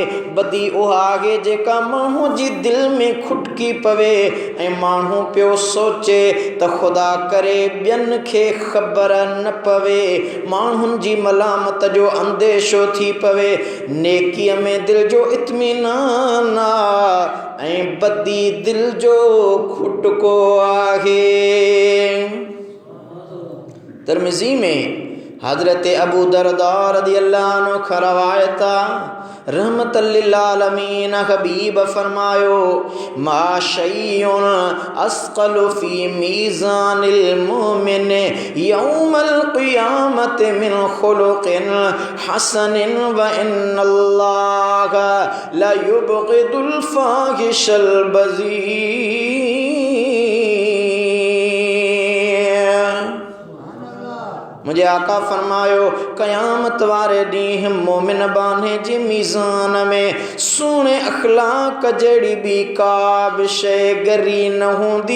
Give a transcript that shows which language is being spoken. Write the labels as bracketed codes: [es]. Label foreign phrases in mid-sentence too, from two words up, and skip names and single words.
[sd] बदी उहा आहे जेका माण्हू जी दिलि में खुटकी पवे ऐं माण्हू पियो सोचे त ख़ुदा करे ॿियनि खे ख़बर न पवे, माण्हुनि जी मलामत जो अंदेशो थी पवे। नेकीअ में दिल जो इत्मीनान आहे ऐं बदी दिल जो खुटको आहे। तिर्मिज़ी में हजरत अबू दरदा [ar] رضي الله عنه [sd] खां रवायत [ar] رحمة للعالمين [sd] हबीब फरमायो [ar] ما شيء أثقل في ميزان المؤمن يوم القيامة من خلق حسن وإن الله لا يبغض الفاحش البذيء. [sd] मुझे आका फरमायो क़यामत वारे ॾींहुं मोमिन बाने जे मीज़ान में सुहिणे अखलाक जहिड़ी बि का बि शइ ॻरी न हूंदी।